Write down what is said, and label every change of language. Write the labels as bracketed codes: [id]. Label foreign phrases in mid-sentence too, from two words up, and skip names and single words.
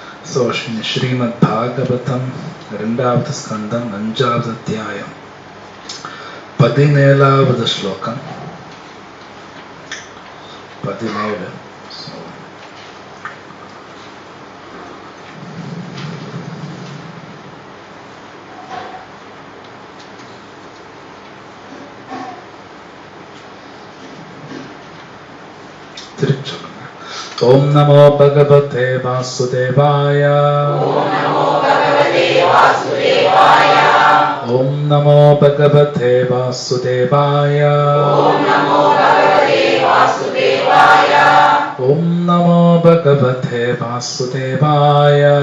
[en] So, Srimad Bhagavatam, [ta] 2வது ஸ்கந்தம் 5வது அத்தியாயம் 17வது ஸ்லோகம் 17. திருச்சொல்லுங்க. [sa] ॐ नमो भगवते वासुदेवाय. ॐ नमो भगवते वासुदेवाय. ॐ नमो भगवते वासुदेवाय. ॐ नमो भगवते वासुदेवाय. ॐ नमो भगवते वासुदेवाय.